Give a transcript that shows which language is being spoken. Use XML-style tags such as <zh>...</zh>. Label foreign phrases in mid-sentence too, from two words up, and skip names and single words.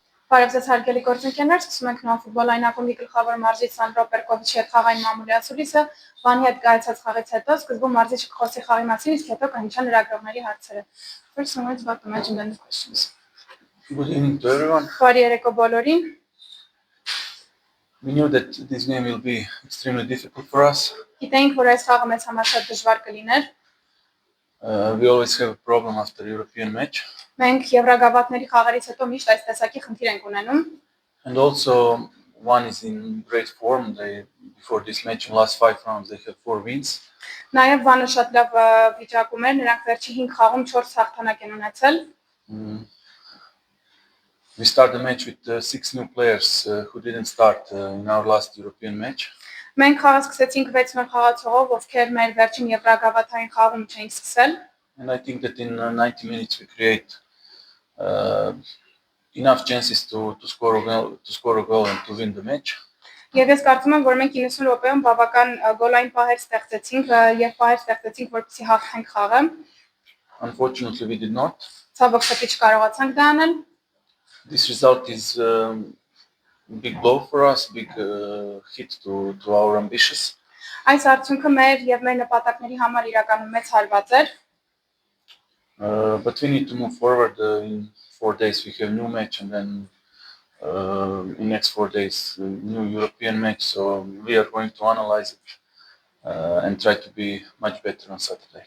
<hy>Բարև ձեզ հարգելի գործընկերներ, սկսում ենք նոր ֆուտբոլային ակումբի գլխավոր մարզիչ Սանդրո Պերկովիչի հետ խաղային մամուլի ասուլիսը, Վանի հետ կայացած խաղից հետո սկզբում մարզիչը կխոսի խաղի մասին, իսկ հետո կհնչեն լրագրողների հարցերը։</hy> <en>First, let's welcome the match and then the questions. Good evening to everyone.</en> <hy>Բարի երեկո բոլորին։</hy> <en>We knew that this game will be extremely difficult for us.</en> <hy>Գիտեինք, որ այս խաղը մեզ համար շատ դժվար կլիներ։</hy> <en>We always have a problem after European match.</en> <hy>Մենք եվրագավաթների խաղերից հետո միշտ այս տեսակի խնդիր ենք ունենում։</hy> <en>And also one is in great form. Before this match in last 5 rounds they have 4 wins.</en> <hy>Նաև Վանը շատ լավ վիճակում էր, նրանք վերջի 5 խաղում 4 հաղթանակ են ունեցել։</hy> <en>We start the match with 6 new players who didn't start in our last European match.</en> <hy>Մենք խաղը սկսեցինք 6 նոր խաղացողով, ովքեր մեր վերջին եվրագավաթային խաղում չէին սկսել։</hy> <en>And I think that in 90 minutes we create enough chances to score a goal and to win the match.</en> <hy>Եվ ես կարծում եմ, որ մենք 90 րոպեում բավական գոլային պահեր ստեղծեցինք եւ պահեր ստեղծեցինք, որպեսզի հաղթենք խաղը։</hy> <en>Unfortunately we did not.</en> <hy>Ցավոք սրտի չկարողացանք դա անել։</hy> <en>This result is big blow for us, big hit to our ambitions.</en> <hy>Այս արդյունքը մեր եւ մեր նպատակների համար իրականում մեծ հարված էր։</hy> <en>But we need to move forward. In 4 days we have new match, and then in next 4 days new European match. So we are going to analyze it and try to be much better on Saturday.</en>